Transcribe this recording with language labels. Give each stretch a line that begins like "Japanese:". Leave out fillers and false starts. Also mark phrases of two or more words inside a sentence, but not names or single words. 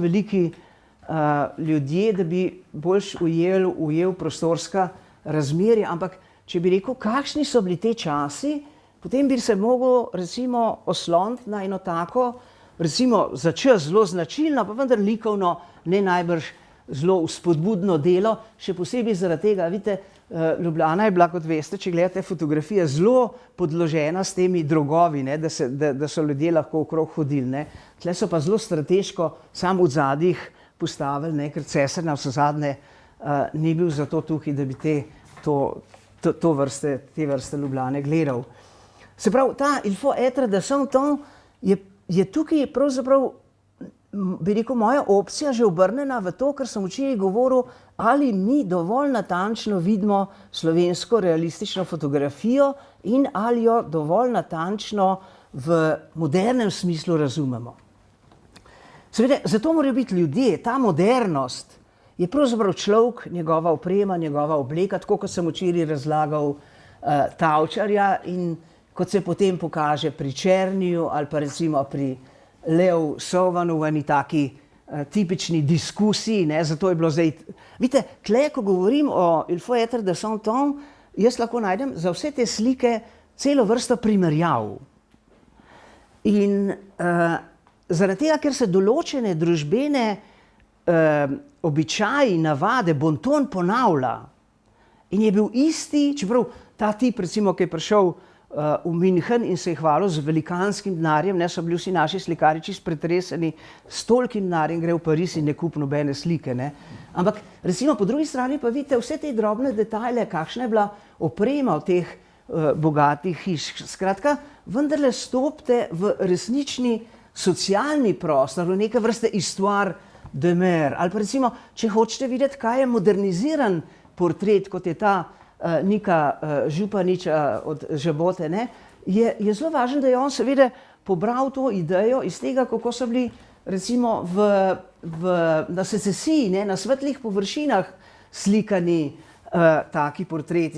Slovenian: veliki ljudje, da bi boljš ujel prostorska razmerja, ampak če bi rekel, kakšni so bili te časi, potem bi se mogel recimo osloniti na eno tako, recimo za čas zelo značilno, pa vendar likovno ne najbrž zelo vzpodbudno delo, še posebej zaradi tega, vidite, Ljubljana je bila, kot veste, če gledate fotografije, zelo podložena s temi drogovi, ne, da so ljudje lahko okrog hodili. Ne. Tle so pa zelo strateško sam v zadjih postavili, ne, ker cesar na vse zadnje ni bil zato tukaj, da bi te vrste Ljubljane gledal. Se pravi, ta
French: il faut être de son temps
Slovenian: je tukaj pravzaprav, bi rekel, moja opcija že obrnjena v to, kar sem včeraj govoril, ali mi dovolj natančno vidimo slovensko realistično fotografijo in ali jo dovolj natančno v modernem smislu razumemo. Seveda, zato morajo biti ljudje, ta modernost je pravzaprav človek, njegova oprema, njegova obleka, tako kot sem včeraj razlagal Tavčarja in kot se potem pokaže pri Černiju ali pa recimo pri Leo Sovanu v eni taki tipični diskusiji, ne, zato je bilo zdaj. Vidite, tle, ko govorim o
French: il faut être de son temps,
Slovenian: jaz lahko najdem za vse te slike celo vrsto primerjav. In zaradi tega, ker se določene družbene običaji, navade, bonton ponavlja in je bil isti, čeprav ta tip, recimo, ki je prišel v München in se je hvalil z velikanskim denarjem, ne, so bili vsi naši slikarji čisto pretreseni, s tolkim denarjem gre v Pariz in ne kupi nobene slike. Ne. Ampak recimo po drugi strani pa vidite vse te drobne detajle, kakšna je bila oprema v teh bogatih hiš. Skratka, vendarle stopite v resnični socialni prostor, v neke vrste
French: histoire de mer.
Slovenian: Ali pa recimo, če hočete videti, kaj je moderniziran portret, kot je ta Nika Županiča od Žabote, ne, je zelo važno, da je on seveda pobral to idejo iz tega, kako so bili recimo na secesiji, ne, na svetlih površinah slikani taki portreti.